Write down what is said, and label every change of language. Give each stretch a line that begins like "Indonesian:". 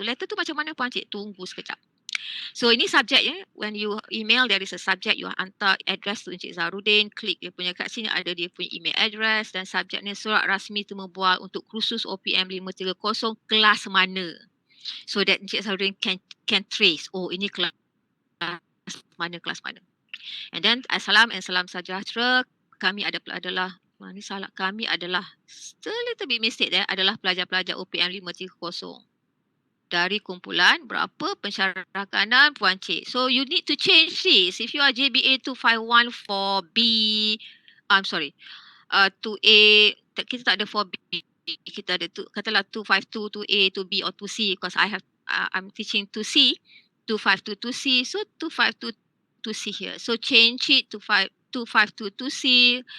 Malay: Letter tu macam mana Puan Cik? Tunggu sekejap. So ini subjeknya.
English: When you email, there is a subject. You
Malay: hantar address tu
English: Encik Zaharuddin.
Malay: Klik dia punya kat sini ada dia punya email address. Dan subjeknya surat rasmi temu bual untuk kursus OPM530 kelas mana.
English: So that Encik Zaharuddin can trace.
Malay: Oh, ini kelas mana, kelas mana.
English: And then
Malay: assalam and salam sejahtera. Kami adalah ni salah, kami adalah
English: still little bit mistake there,
Malay: adalah pelajar-pelajar OPM530 dari kumpulan berapa pensyarakanan Puan Cik.
English: So you need to change this. If you are JBA 251 for B, I'm sorry, 2A,
Malay: kita tak ada
English: 4B.
Malay: Kita ada katalah
English: 252, 2A, 2B or 2C because I'm teaching 2C, 252, 2C. So 252, 2C here. So change it to 2522C.